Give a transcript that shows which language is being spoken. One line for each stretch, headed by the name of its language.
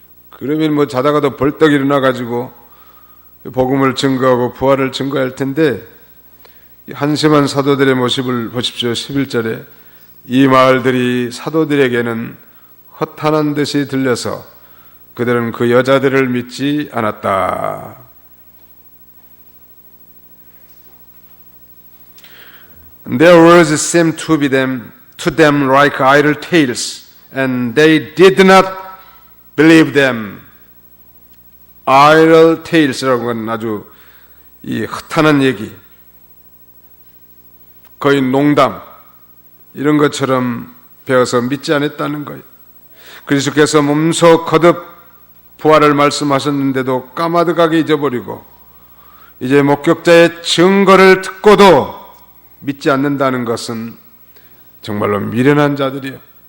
Korean: 그러면 뭐 자다가도 벌떡 일어나가지고 복음을 증거하고 부활을 증거할 텐데, 한심한 사도들의 모습을 보십시오. 11절에 이 말들이 사도들에게는 허탄한 듯이 들려서 그들은 그 여자들을 믿지 않았다.
English: Their words seemed to them like idle tales, and they did not believe them. idle tales
Korean: 라고 하는 아주 이 허탄한 얘기, 거의 농담 이런 것처럼 배워서 믿지 않았다는 거예요. 그리스도께서 몸소 거듭 부활을 말씀하셨는데도 까마득하게 잊어버리고 이제 목격자의 증거를 듣고도 믿지 않는다는 것은 정말로 미련한 자들이에요.